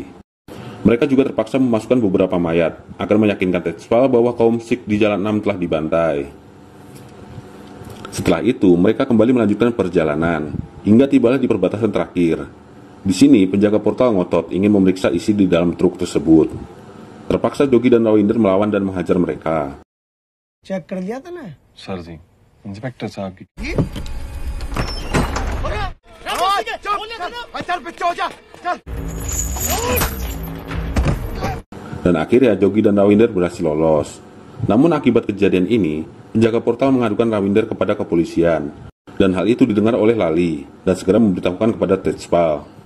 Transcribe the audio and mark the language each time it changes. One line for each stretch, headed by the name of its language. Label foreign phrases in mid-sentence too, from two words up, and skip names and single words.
Indonesian: Mereka juga terpaksa memasukkan beberapa mayat agar meyakinkan Tejpal bahwa kaum Sikh di Jalan 6 telah dibantai. Setelah itu, mereka kembali melanjutkan perjalanan, hingga tibalah di perbatasan terakhir. Di sini, penjaga portal ngotot ingin memeriksa isi di dalam truk tersebut. Terpaksa Jogi dan Rawinder melawan dan menghajar mereka.
Hindi: चेक कर लिया था ना सर जी, इंस्पेक्टर साहब की
Indonesian: Dan akhirnya Jogi dan Rawinder berhasil lolos. Namun akibat kejadian ini, penjaga portal mengadukan Rawinder kepada kepolisian, dan hal itu didengar oleh Lali dan segera memberitahukan kepada Tejpal.